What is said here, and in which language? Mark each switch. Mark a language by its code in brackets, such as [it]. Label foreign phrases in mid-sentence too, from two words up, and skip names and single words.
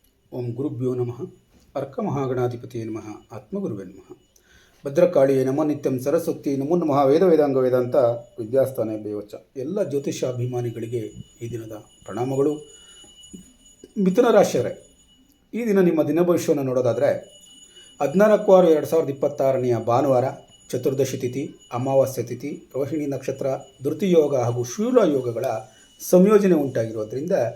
[sa] ಓಂ ಗುರುಭ್ಯೋ ನಮಃ. ಅರ್ಕಮಹಾಗಣಾಧಿಪತಿಯೇ ನಮಃ. ಆತ್ಮಗುರುವೇ ನಮಃ. ಭದ್ರಕಾಳಿಯೇ ನಮೋ ನಿತ್ಯಂ ಸರಸ್ವತಿ ನಮೋ ನಮಃ. ವೇದ ವೇದಾಂಗ ವೇದಾಂತ ವಿದ್ಯಾಸ್ಥಾನ ಬೇವಚ್ಚ. [kn] ಎಲ್ಲ ಜ್ಯೋತಿಷಾಭಿಮಾನಿಗಳಿಗೆ ಈ ದಿನದ ಪ್ರಣಾಮಗಳು. ಮಿಥುನ ರಾಶಿಯವರೇ, ಈ ದಿನ ನಿಮ್ಮ ದಿನ ಭವಿಷ್ಯವನ್ನು ನೋಡೋದಾದರೆ 14/6/2026 ಭಾನುವಾರ, ಚತುರ್ದಶಿ ತಿಥಿ, ಅಮಾವಾಸ್ಯ ತಿಥಿ, ರೋಹಿಣಿ ನಕ್ಷತ್ರ, ಧೃತಿಯೋಗ ಹಾಗೂ ಶೂಲ ಯೋಗಗಳ ಸಂಯೋಜನೆ ಉಂಟಾಗಿರೋದ್ರಿಂದ